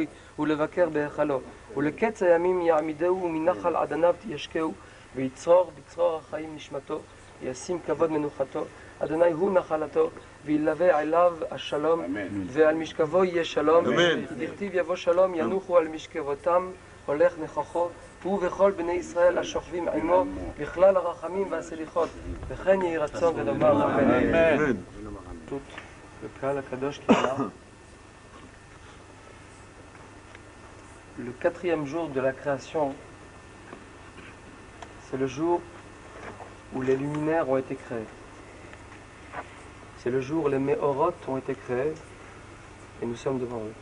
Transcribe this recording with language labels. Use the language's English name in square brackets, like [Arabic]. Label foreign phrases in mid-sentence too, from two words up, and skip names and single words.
[Hebrew] ולבקר בהיכלו, ולקץ הימים יעמידהו ומנחל עדניו תישקהו, ויצרור בצרור החיים נשמתו, ישים כבוד מנוחתו, אדוני הוא נחלתו, וילווה אליו השלום, ועל משכבו יהיה שלום, דכתיב יבוא שלום, ינוחו על משכבותם, הולך נכחו, הוא וכל בני ישראל השוכבים עמו, בכלל הרחמים והסליחות, וכן יהי רצון ונאמר אמן. לקהל הקדוש קיבלה. [French] Le quatrième jour de la création, c'est le jour où les luminaires ont été créés. C'est le jour où les méhorot ont été créés et nous sommes devant eux.